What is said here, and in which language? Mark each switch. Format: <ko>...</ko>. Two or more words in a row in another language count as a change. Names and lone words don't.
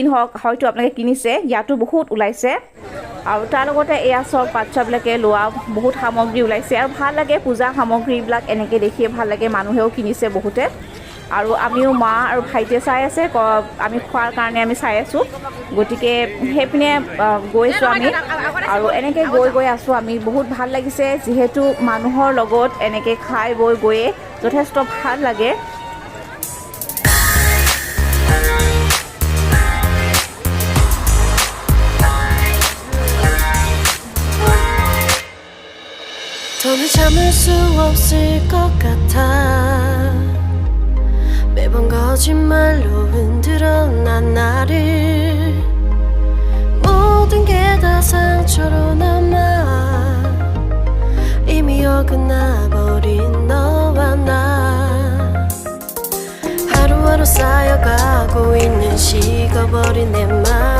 <as>হওক হয়তো আপোনালোকে কিনিছে ইয়াতো বহুত ওলাইছে আৰু তাৰ লগতে এয়া চব বাচ্চাবিলাকে লোৱা বহুত সামগ্ৰী ওলাইছে আৰু ভাল লাগে পূজা সামগ্ৰীবিলাক এনেকৈ দেখিয়ে ভাল লাগে মানুহেও কিনিছে বহুতে আৰু আমিও মা আৰু ভাইটিয়ে চাই আছে আমি খোৱাৰ কাৰণে আমি চাই আছোঁ গতিকে সেইপিনে গৈছোঁ আমি আৰু এনেকৈ গৈ আছোঁ আমি বহুত ভাল লাগিছে যিহেতু মানুহৰ লগত এনেকৈ খাই গৈয়ে যথেষ্ট ভাল লাগে</as> <ko>더는 참을 수 없을 것 같아 매번 거짓말로 흔들어 난 나를 모든 게 다 상처로 남아 이미 어긋나버린 너와 나 하루하루 쌓여가고 있는 식어버린 내 맘</ko>